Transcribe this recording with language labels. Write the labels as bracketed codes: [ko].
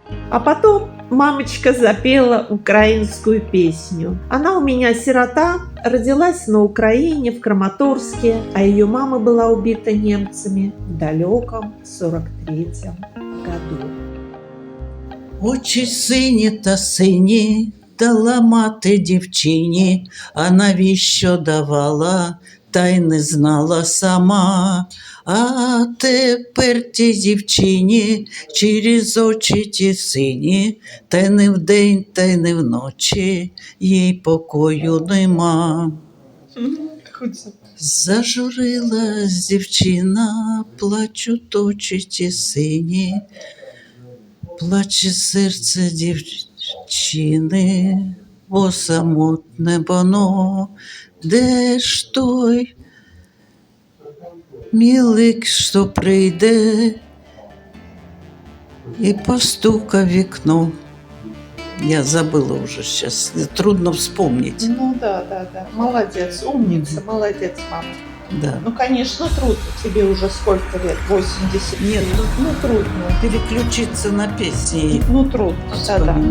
[ru] А потом мамочка запела украинскую песню. Она у меня сирота, родилась на Украине, в Краматорске, а ее мама была убита немцами в далеком 43-м году. [uk] Очі сині та сині дала мати дівчині, а навіщо давала, та й не знала сама. А тепер тій дівчині через очі ті сині, та й не вдень, та й не вночі, їй покою нема. Зажурилась дівчина, плачуть очі ті сині, плаче серце дівчини, бо самотне воно, де ж той мілик, що прийде і постука в вікно. [ru] Я забыла уже сейчас, трудно вспомнить. Ну да. Молодец, умница, молодец, мама. Да. Ну, конечно, трудно. Тебе уже сколько лет? 80? Нет, ну трудно. Переключиться на песни. Ну, трудно, да.